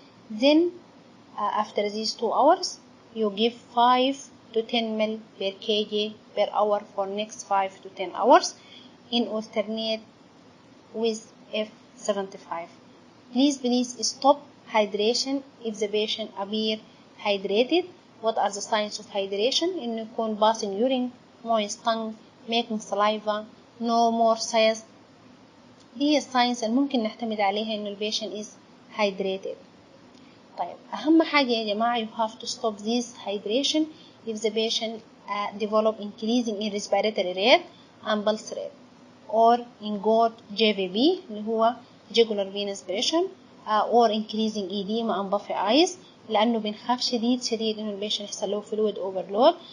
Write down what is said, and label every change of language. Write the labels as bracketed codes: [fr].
[en] Then after these 2 hours, you give 5 to 10 ml per kg per hour for next 5 to 10 hours in alternate with F75. Please stop hydration if the patient appear hydrated. What are the signs of hydration? [ar] إنه يكون [en] passing urine, moist tongue, making saliva, no more thirst. [ar] دي الساينس اللي ممكن نعتمد عليها إنه البيشنت [en] is hydrated. [ar] طيب أهم حاجة يا جماعة [en] you have to stop this hydration if the patient develop increasing in respiratory rate and pulse rate or in good JVP اللي هو jugular venous pressure or increasing edema and puffy eyes [ar] لأنه بنخاف شديد إنه البيشنت يحصل له [en] fluid overload.